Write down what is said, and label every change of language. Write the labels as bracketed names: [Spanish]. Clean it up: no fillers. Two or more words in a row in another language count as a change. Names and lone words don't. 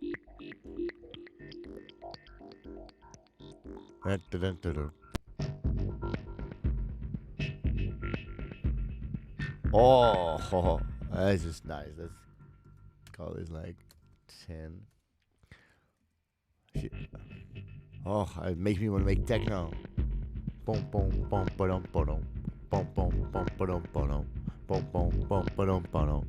[English] Oh, that's just nice. Let's call this like 10. Shit. Oh, it makes me want to make techno. Boom, boom, boom, ba-dum, ba-dum. Boom, boom, boom, ba-dum, ba-dum. Boom, boom, boom, ba-dum, ba-dum.